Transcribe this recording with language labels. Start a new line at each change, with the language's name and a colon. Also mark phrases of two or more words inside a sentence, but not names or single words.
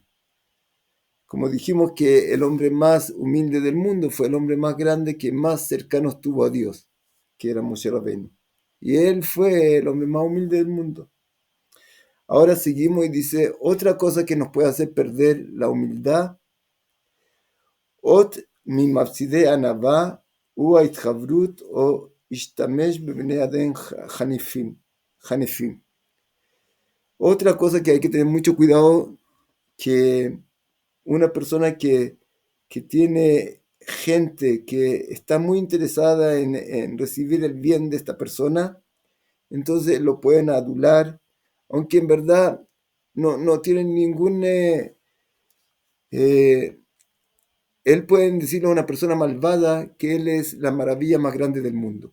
Spanish: Como dijimos que el hombre más humilde del mundo fue el hombre más grande que más cercano estuvo a Dios, que era Moshe Rabbeinu. Y él fue el hombre más humilde del mundo. Ahora seguimos y dice, otra cosa que nos puede hacer perder la humildad
Hebrew: עוד ממפסידי ענווה הוא ההתחברות או השתמש בבני אדם חניפים.
Spanish: Otra cosa que hay que tener mucho cuidado, que una persona que tiene gente que está muy interesada en recibir el bien de esta persona, entonces lo pueden adular, aunque en verdad no tienen ningún él pueden decirle a una persona malvada que él es la maravilla más grande del mundo.